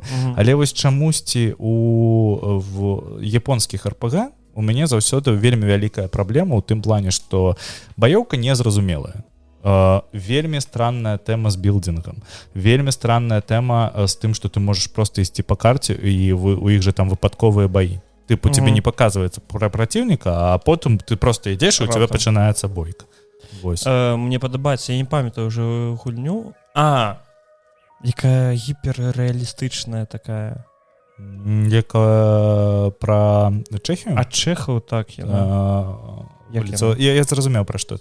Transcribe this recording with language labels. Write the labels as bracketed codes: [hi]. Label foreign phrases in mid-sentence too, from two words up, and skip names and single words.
[be] Але вось чамусьці в японскіх RPG у мяне заўсёды вельмі вялікая праблема ў тым плане, што баёўка незразумелая. Вельмі странная тэма з білдингам. Вельмі странная тэма з тым, што ты можаш проста ісці па карце і у іх же там выпадковыя баі. [ru] Типу, тебе не показывается про противника, а потом ты просто идешь, и у тебя починается бойка. [be] Мне падабаецца, я не памятаю уже гульню. якая гіперрэалістычная такая. Якая пра Чэхію? А чэхаў так яна. Як яна? Я зразумеў, пра што ты.